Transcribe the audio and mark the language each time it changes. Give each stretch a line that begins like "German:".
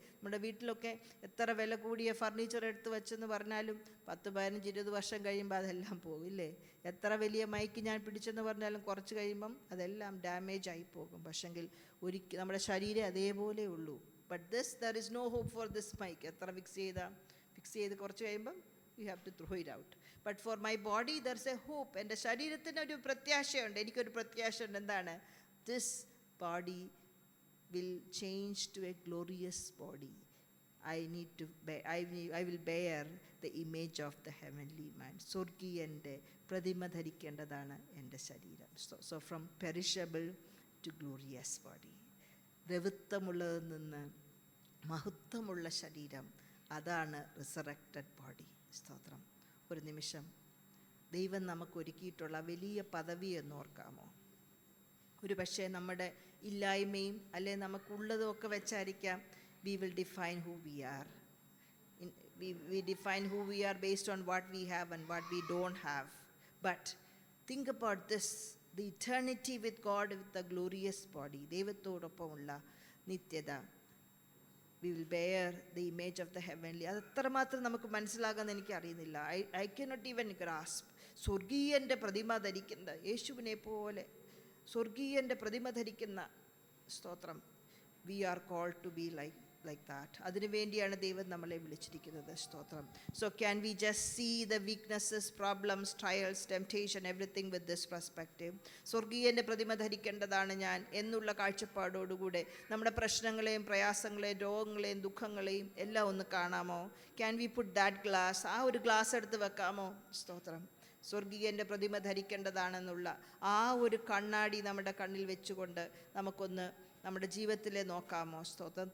Malayalam: നമ്മുടെ വീട്ടിലൊക്കെ എത്ര വില കൂടിയ ഫർണിച്ചർ എടുത്ത് വെച്ചെന്ന് പറഞ്ഞാലും 10, 15, 20 വർഷം കഴിയുമ്പോൾ അതെല്ലാം പോകും, ഇല്ലേ? എത്ര വലിയ മൈക്ക് ഞാൻ പിടിച്ചെന്ന് പറഞ്ഞാലും കുറച്ച് കഴിയുമ്പം അതെല്ലാം ഡാമേജ് ആയി പോകും. പക്ഷെങ്കിൽ നമ്മുടെ ശരീരം അതേപോലെ ഉള്ളൂ.
English: But there is no hope for this mike.
Malayalam: എത്ര ഫിക്സ് ചെയ്ത് കുറച്ച് കഴിയുമ്പം
English: you have to throw it out. But for my body there's a hope.
Malayalam: എൻ്റെ ശരീരത്തിന് ഒരു പ്രത്യാശയുണ്ട്, എനിക്കൊരു പ്രത്യാശയുണ്ട്. എന്താണ്?
English: This body will change to a glorious body. I will bear the image of the heavenly man.
Malayalam: സ്വർഗീയൻ്റെ പ്രതിമ ധരിക്കേണ്ടതാണ് എൻ്റെ ശരീരം.
English: So from perishable to glorious body.
Malayalam: ദ്രവത്വമുള്ളതിൽ നിന്ന് മഹത്വമുള്ള ശരീരം, അതാണ് റിസറക്റ്റഡ് ബോഡി. സ്തോത്രം. ഒരു നിമിഷം ദൈവം നമുക്ക് ഒരുക്കിയിട്ടുള്ള വലിയ പദവി എന്ന് ഓർക്കാമോ? ഒരു പക്ഷേ നമ്മുടെ ഇല്ലായ്മയും അല്ലെ നമുക്കുള്ളതും ഒക്കെ വെച്ചായിരിക്കാം
English: we will define who we are. We define who we are based on what we have and what we don't have. But think about this, the eternity with God, with the glorious body.
Malayalam: ദൈവത്തോടൊപ്പമുള്ള നിത്യത.
English: We will bear the image of the heavenly.
Malayalam: അത് എത്രമാത്രം നമുക്ക് മനസ്സിലാകാമെന്ന് എനിക്കറിയുന്നില്ല.
English: I cannot even grasp.
Malayalam: സ്വർഗീയൻ്റെ പ്രതിമ ധരിക്കുന്ന യേശുവിനെ പോലെ സ്വർഗീയൻ്റെ പ്രതിമ ധരിക്കുന്ന, സ്തോത്രം,
English: we are called to be like that.
Malayalam: അതിനുവേണ്ടിയാണ് ദൈവം നമ്മളെ വിളിച്ചിരിക്കുന്നത്. സ്തോത്രം.
English: So can we just see the weaknesses, problems, trials, temptation, everything with this perspective?
Malayalam: സ്വർഗീയൻ്റെ പ്രതിമ ധരിക്കേണ്ടതാണ് ഞാൻ എന്നുള്ള കാഴ്ചപ്പാടോടുകൂടെ നമ്മുടെ പ്രശ്നങ്ങളെയും പ്രയാസങ്ങളെയും രോഗങ്ങളെയും ദുഃഖങ്ങളെയും എല്ലാം ഒന്ന് കാണാമോ?
English: Can we put that glass,
Malayalam: ആ ഒരു ഗ്ലാസ് എടുത്ത് വെക്കാമോ? സ്തോത്രം. സ്വർഗീയൻ്റെ പ്രതിമ ധരിക്കേണ്ടതാണെന്നുള്ള ആ ഒരു കണ്ണാടി നമ്മുടെ കണ്ണിൽ വെച്ചുകൊണ്ട് നമുക്കൊന്ന് നമ്മുടെ ജീവിതത്തിലെ നോക്കാമോ? സ്തോത്രം.